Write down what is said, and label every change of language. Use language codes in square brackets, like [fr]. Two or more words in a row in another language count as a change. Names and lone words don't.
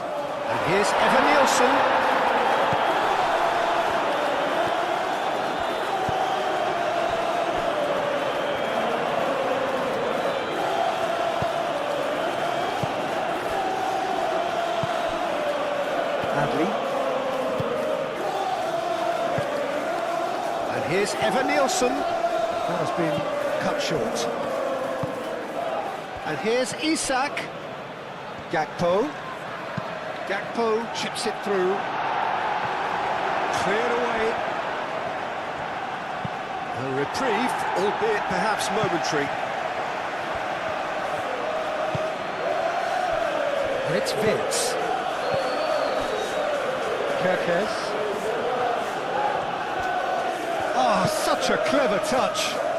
[en] And here's Evan Nielsen. Adley. And here's Evan Nielsen. That has been cut short. And here's Isak. Gakpo. Gakpo chips it through. Cleared away. A reprieve, albeit perhaps momentary. And it's Vince. Kerkez. Ah, such a clever touch.